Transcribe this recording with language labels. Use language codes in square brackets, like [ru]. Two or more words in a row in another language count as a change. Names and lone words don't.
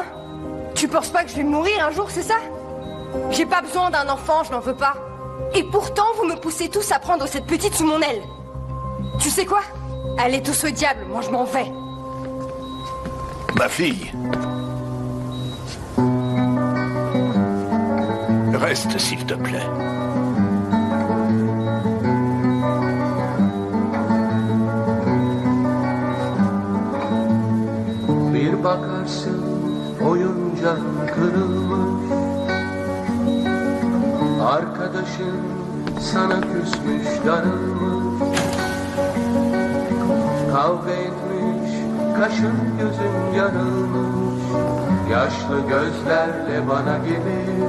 [fr] Tu penses pas que je vais mourir un jour, c'est ça? J'ai pas besoin d'un enfant, je n'en veux pas. Et pourtant, vous me poussez tous à prendre cette petite sous mon aile. Tu sais quoi? Allez tous au diable, moi je m'en vais. Ma fille. Reste, s'il te plaît. [tr] Bir bakarsın oyuncak kırılmış, arkadaşın sana küsmüş darılmış, kavga etmiş kaşın gözün yarılmış, yaşlı gözlerle bana gelir.